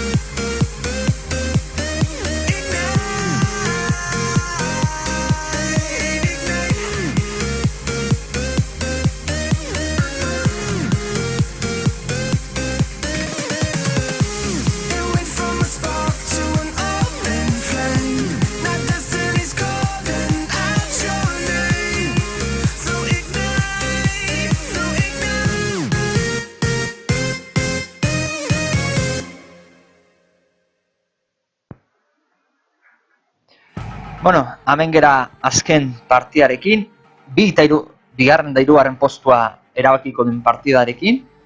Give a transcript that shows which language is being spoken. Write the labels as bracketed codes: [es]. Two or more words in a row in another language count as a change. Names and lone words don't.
[en] It went from a spark to an open flame. Now destiny's calling out your name. So ignite, so ignite. [eu] Bueno, hemen gera azken partidarekin, bigarren eta hirugarren postua erabakiko den partidarekin.